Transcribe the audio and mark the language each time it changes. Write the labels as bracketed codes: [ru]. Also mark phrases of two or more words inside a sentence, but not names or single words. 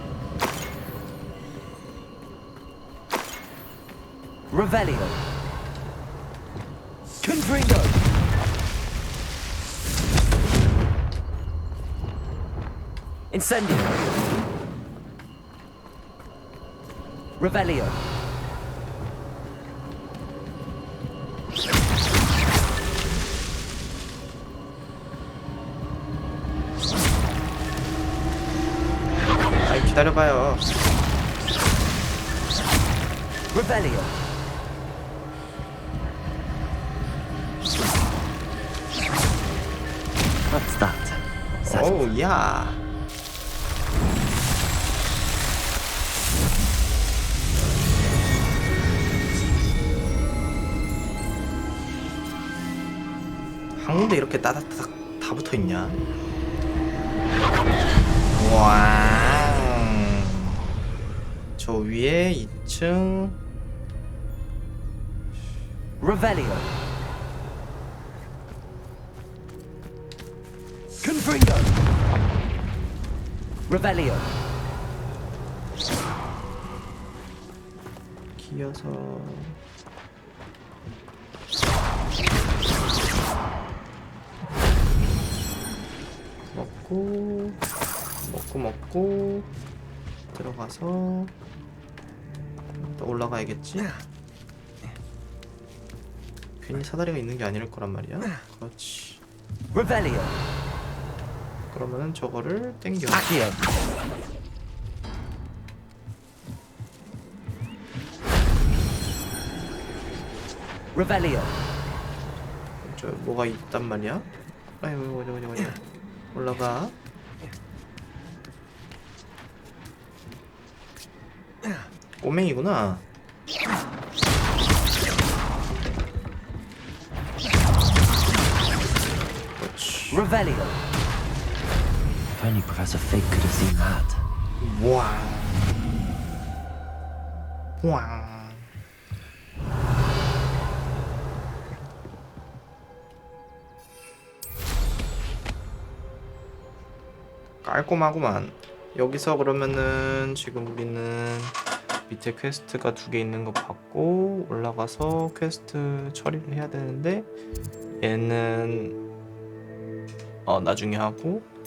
[la] Revelio! Confringo! Incendio! Revelio! [ko] 아이 기다려봐요. [la] Revelio! [en] What's that? [ko] 오우 야. 한 군데 이렇게 따닥따닥 다 붙어있냐? 와. 저 위에 2층. [la] Revelio! Confringo! Revelio! [ko] 기어서 먹고 들어가서 또 올라가야겠지? 괜히 사다리가 있는 게 아닐 거란 말이야. 그렇지. Revelio! 그러면은 저거를 땡겨. [la] Accio! Revelio! [ko] 저 뭐가 있단 말이야? 아이고 어디 올라가. 꼬맹이구나. 그렇지. [la] Revelio! [en] If only Professor Fig could have seen that. [ko] 와. 와. 깔끔하구만. 여기서 그러면은 지금 우리는 밑에 퀘스트가 2개 있는 거 봤고 올라가서 퀘스트 처리를 해야 되는데 얘는 나중에 하고